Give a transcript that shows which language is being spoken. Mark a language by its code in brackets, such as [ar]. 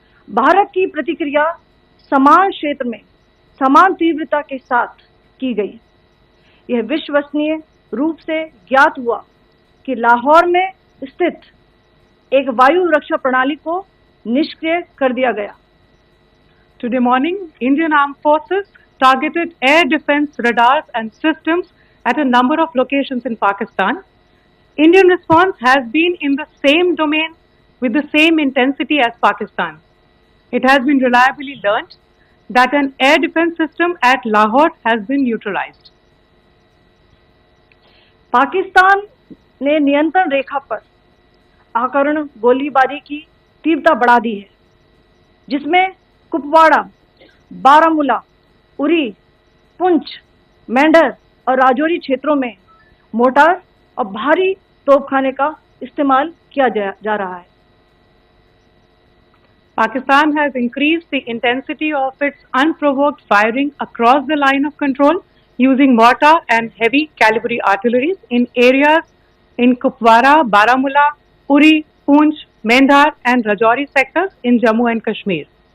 [hi] भारत की प्रतिक्रिया समान क्षेत्र में समान तीव्रता के साथ की गई। यह विश्वसनीय रूप से ज्ञात हुआ कि लाहौर में स्थित एक वायु रक्षा प्रणाली को निष्क्रिय कर दिया गया। [en] Today morning, Indian Armed Forces targeted air defense radars and systems at a number of locations in Pakistan. Indian response has been in the same domain with the same intensity as Pakistan. It has been reliably learnt that an air defense system at Lahore has been neutralized. [hi] Pakistan ने नियंत्रण रेखा पर आकरण गोलीबारी की तीव्रता बढ़ा दी है, जिसमें कुपवाड़ा, बारामूला, उरी, पुंछ, मेंढर और राजौरी क्षेत्रों में मोर्टार और भारी तोपखाने का इस्तेमाल किया जा रहा है। [en] Pakistan has increased the intensity of its unprovoked firing across the line of control using mortar and heavy calibre artillery in areas in Kupwara, Baramulla, Uri, Poonch, Mendhar and Rajouri sectors in Jammu and Kashmir.